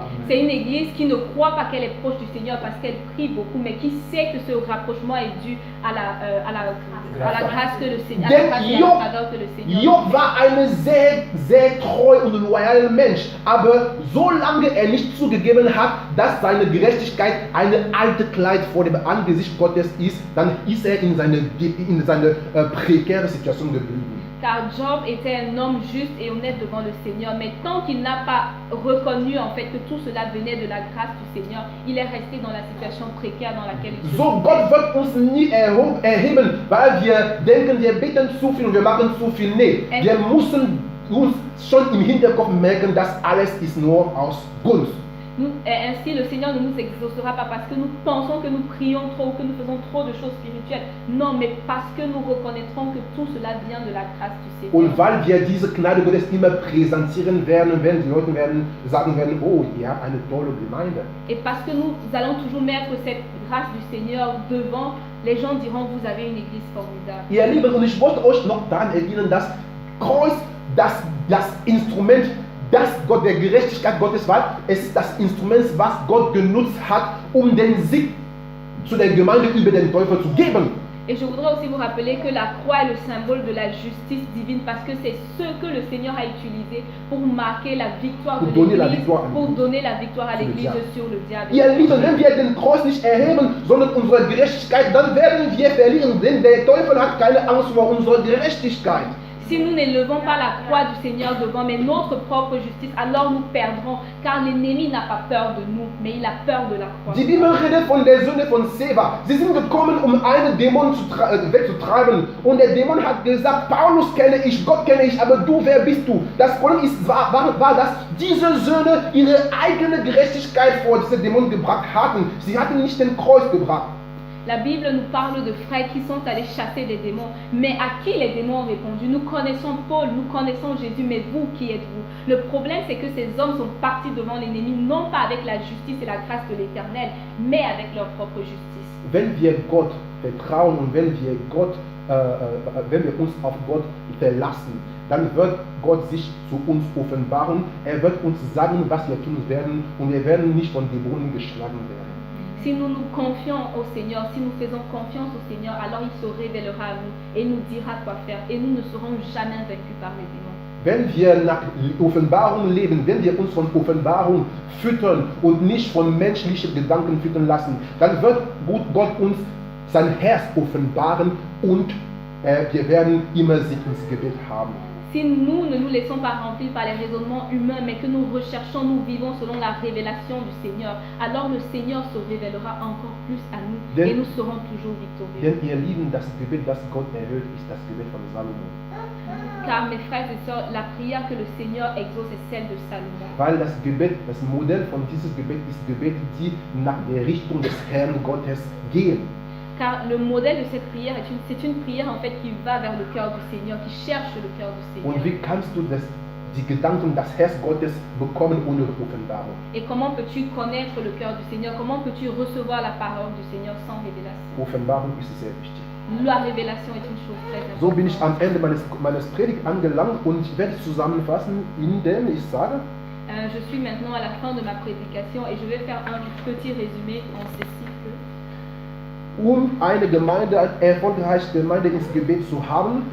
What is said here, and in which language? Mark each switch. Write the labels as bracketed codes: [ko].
[fr] C'est une église qui ne croit pas qu'elle est proche du Seigneur parce qu'elle prie beaucoup, mais qui sait que ce rapprochement est dû à la grâce que le Seigneur, à la grâce et à la faveur que le Seigneur. [de] Job war ein sehr treu und loyaler Mensch, aber solange er nicht zugegeben hat, dass seine Gerechtigkeit eine alte Kleid vor dem Angesicht Gottes ist, dann ist er in seine prekäre Situation geblieben. [fr] Car Job était un homme juste et honnête devant le Seigneur, mais tant qu'il n'a pas reconnu en fait que tout cela venait de la grâce du Seigneur, il est resté dans la situation précaire dans laquelle il se [de] So, [fr] trouvait. [de] Gott wird uns nie erheben, weil wir denken, wir beten zu viel und wir machen zu viel. Nee, wir müssen uns schon im Hinterkopf merken, dass alles ist nur aus Gunst. [fr] Ainsi, le Seigneur ne nous exaucera pas parce que nous pensons que nous prions trop, que nous faisons trop de choses spirituelles. Non, mais parce que nous reconnaîtrons que tout cela vient de la grâce du Seigneur. [de] Und weil wir diese Gnade Gottes immer präsentieren werden, werden die Leute sagen werden, oh, ihr habt eine tolle Gemeinde. [fr] Et parce que nous allons toujours mettre cette grâce du Seigneur devant, les gens diront, vous avez une église formidable. [de] Ihr Lieben, und ich wollte euch noch daran erinnern, dass Kreuz das Instrument, das Gott der Gerechtigkeit Gottes war, es ist das Instrument, was Gott genutzt hat, um den Sieg zu der Gemeinde über den Teufel zu geben. [fr] Et je voudrais aussi vous rappeler que la croix est le symbole de la justice divine parce que c'est ce que le Seigneur a utilisé pour marquer la victoire de l'Église, pour donner la victoire à l'Église sur le diable. [de] Ihr Lieben, wenn wir den Kreuz nicht erheben, sondern unsere Gerechtigkeit, dann werden wir verlieren, denn der Teufel hat keine Angst vor unserer Gerechtigkeit. [fr] Si nous n'élevons pas la croix du Seigneur devant, mais notre propre justice, alors nous perdrons, car l'ennemi n'a pas peur de nous, mais il a peur de la croix. [de] Die Bibel redet von der Söhne von Seva. Sie sind gekommen, um einen Dämon wegzutreiben. Und der Dämon hat gesagt, Paulus kenne ich, Gott kenne ich, aber du, wer bist du? Das Problem war, dass diese Söhne ihre eigene Gerechtigkeit vor diese Dämon gebracht hatten. Sie hatten nicht den Kreuz gebracht. [fr] La Bible nous parle de frères qui sont allés chasser des démons. Mais à qui les démons ont répondu? Nous connaissons Paul, nous connaissons Jésus, mais vous, qui êtes-vous? Le problème, c'est que ces hommes sont partis devant l'ennemi, non pas avec la justice et la grâce de l'Éternel, mais avec leur propre justice. [de] Wenn wir Gott vertrauen und wenn wir uns auf Gott verlassen, dann wird Gott sich zu uns offenbaren. Er wird uns sagen, was wir tun werden, und wir werden nicht von Dämonen geschlagen werden. [fr] Si nous nous confions au Seigneur, si nous faisons confiance au Seigneur, alors il se révélera à nous et nous dira quoi faire. Et nous ne serons jamais vaincus par les démons. [de] Wenn wir nach Offenbarung leben, wenn wir uns von Offenbarung füttern und nicht von menschlichen Gedanken füttern lassen, dann wird Gott uns sein Herz offenbaren und wir werden immer Sieg ins Gebet haben. [fr] Si nous ne nous laissons pas remplir par les raisonnements humains, mais que nous recherchons, nous vivons selon la révélation du Seigneur, alors le Seigneur se révélera encore plus à nous [de] Denn- [fr] et nous serons toujours victorieux. [de] Denn ihr Lieben, das Gebet, das Gott erhört, ist das Gebet von Salomo. [fr] Car mes frères et sœurs, la prière que le Seigneur exauce est celle de Salomon. [de] Weil das Gebet, das Modell von dieses Gebet ist Gebete, die nach der Richtung des Herrn Gottes gehen. [fr] Car le modèle de cette prière c'est une prière en fait qui va vers le cœur du Seigneur, qui cherche le cœur du [de] Und [fr] Seigneur. [de] wie kannst du die Gedanken des Herrn Gottes bekommen ohne Offenbarung? [fr] Et comment peux-tu connaître le cœur du Seigneur? Comment peux-tu recevoir la parole du Seigneur sans révélation? [de] Offenbarung ist sehr wichtig. [fr] La révélation est une chose très [de] So bin ich [fr] importante. [de] am Ende meines Predigt angelangt und ich werde zusammenfassen, indem ich sage, [fr] Je suis maintenant à la fin de ma prédication et je vais faire un petit résumé en ceci que [de] eine Gemeinde, eine erfolgreiche Gemeinde ins Gebet zu haben,